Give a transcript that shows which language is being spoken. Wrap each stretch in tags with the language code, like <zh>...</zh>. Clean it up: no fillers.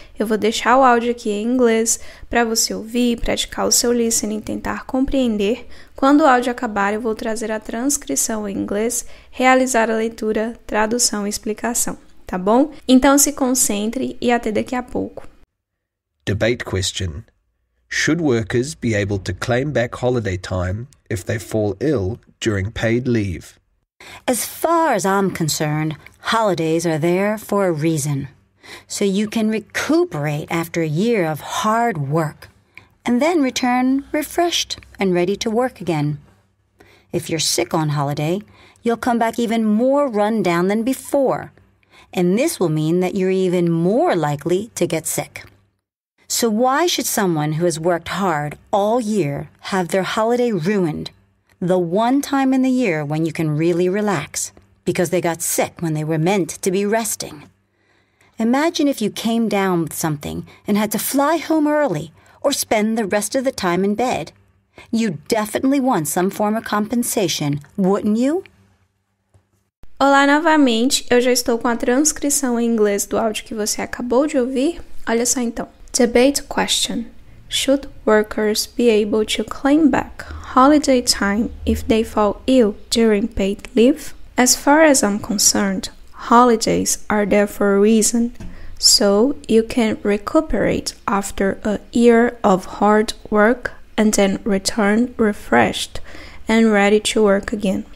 <pt>Eu vou deixar o áudio aqui em inglês para você ouvir, praticar o seu listening, tentar compreender. Quando o áudio acabar, eu vou trazer a transcrição em inglês, realizar a leitura, tradução e explicação. Tá bom? Então se concentre e até daqui a pouco.</pt> <en>Debate question. Should workers be able to claim back holiday time if they fall ill during paid leave? As far as I'm concerned, holidays are there for a reason. So you can recuperate after a year of hard work and then return refreshed and ready to work again. If you're sick on holiday, you'll come back even more run down than before. And this will mean that you're even more likely to get sick. So why should someone who has worked hard all year have their holiday ruined, the one time in the year when you can really relax, because they got sick when they were meant to be resting? Imagine if you came down with something and had to fly home early or spend the rest of the time in bed. You definitely want some form of compensation, wouldn't you?</en> <pt>Olá novamente, eu já estou com a transcrição em inglês do áudio que você acabou de ouvir. Olha só então.</pt> <en>Debate question. Should workers be able to claim back holiday time if they fall ill during paid leave? As far as I'm concerned, holidays are there for a reason. So you can recuperate after a year of hard work and then return refreshed and ready to work again.</en>